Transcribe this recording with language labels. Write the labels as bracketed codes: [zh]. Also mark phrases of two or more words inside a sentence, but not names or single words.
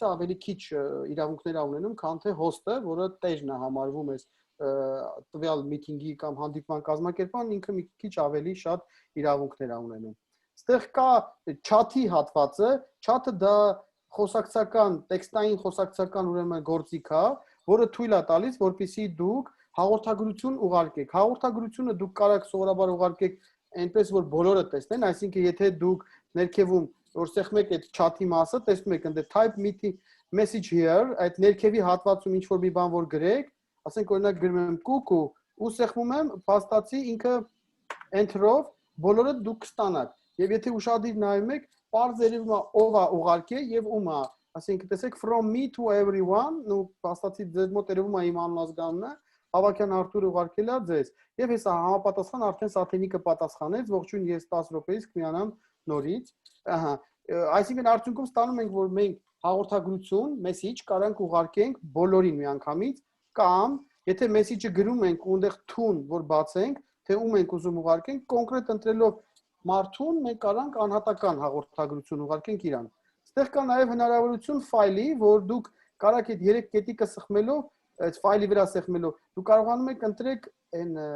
[hy] ավելի քիչ իրավունքներ է ունենում, քան թե հոստը, որը տեժն է համարվում է տվյալ միտինգի կամ հանդիպման կազմակերպման, ինքը մի քիչ ավելի շատ իրավունքներ է ունենում։ Այստեղ կա չաթի հատվածը, չաթը դա խոսակցական, տեքստային խոսակցական ուրեմն գործիք է, որը թույլ է տալիս, որպեսզի դուք հաղորդագրություն ուղարկեք։ Հաղորդագրությունը դուք կարող եք սովորաբար ուղարկեք այնպես, որ բոլորը տեսնեն, այսինքն եթե դուք ներքևում որ սեղմում եք այդ չաթի մասը, տեսնում եք ընդ [en] type meeting message here, [hy] այդ ներքևի հատվածում ինչ որ մի բան որ գրեք, ասենք օրինակ գրում եմ կուկու ու սեղմում եմ, փաստացի ինքը enter-ով բոլորը դուք կստանաք։ Եվ եթե ուշադիր նայում եք, պարզ երևում է ով է ուղարկել եւ ում է, ասենք տեսեք [en] from me to everyone, [hy] ու փաստացի ձեր մոտ երևում է իմ անունազգանունը, Հավաքյան Արթուրը ուղարկել է ձեզ։ Եվ հեսա համապատասխան արդեն սաթենիկը պատասխանեց, ողջույն ես 10 րոպեից կմիանամ նորից։ Ահա, այսինքն արդյունքում ստանում ենք, որ մենք հաղորդագրություն, message կարանք ուղարկենք բոլորին միանգամից, կամ եթե message-ը գրում ենք ու այնտեղ tune, որ բացենք, թե ում ենք ուզում ուղարկենք, կոնկրետ ընտրելով մարդուն մենք կարանք անհատական հաղորդագրություն ուղարկենք իրան։ Ստեղ կա նաև հնարավորություն ֆայլի, որ դուք կարաք այդ 3 կետիկը սխմելով, այդ ֆայլի վրա սեղմելով, դուք կարողանում եք ընտրեք այն